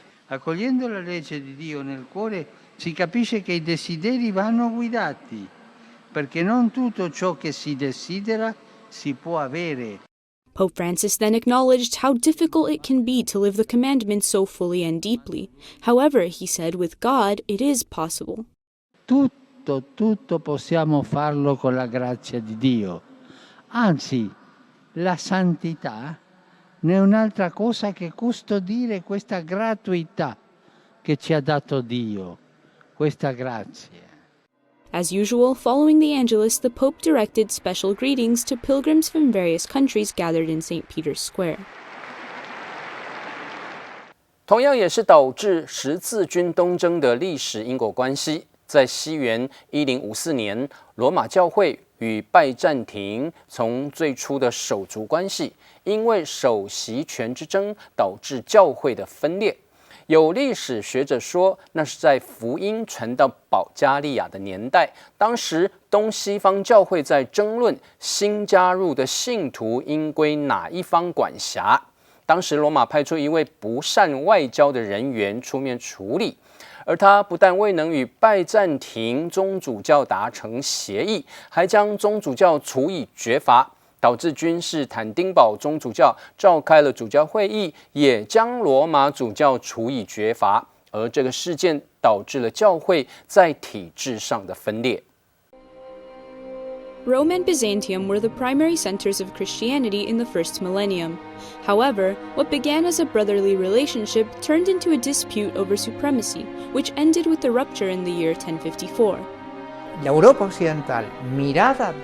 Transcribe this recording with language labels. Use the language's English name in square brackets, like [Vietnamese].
[Italian] Accogliendo la legge di Dio nel cuore, si capisce che i desideri vanno guidati, perché non tutto ciò che si desidera si può avere. [English] Pope Francis then acknowledged how difficult it can be to live the commandments so fully and deeply. However, he said, with God, it is possible. [Italian] Tutto possiamo farlo con la grazia di Dio. Anzi, la santità non è un'altra cosa che custodire questa gratuità che ci ha dato Dio, questa grazia. [English] As usual, following the Angelus, the Pope directed special greetings to pilgrims from various countries gathered in St. Peter's Square. [Chinese] 同样也是导致十字军东征的历史因果关系。在西元1054年，罗马教会与拜占庭从最初的手足关系，因为首席权之争导致教会的分裂。有历史学者说，那是在福音传到保加利亚的年代，当时东西方教会在争论新加入的信徒应归哪一方管辖。当时罗马派出一位不善外交的人员出面处理。而他不但未能与拜占庭宗主教达成协议，还将宗主教处以绝罚，导致君士坦丁堡宗主教召开了主教会议，也将罗马主教处以绝罚。而这个事件导致了教会在体制上的分裂。 [English] Rome and Byzantium were the primary centers of Christianity in the first millennium. However, what began as a brotherly relationship turned into a dispute over supremacy, which ended with the rupture in the year 1054. [Spanish] La Europa occidental, mirada.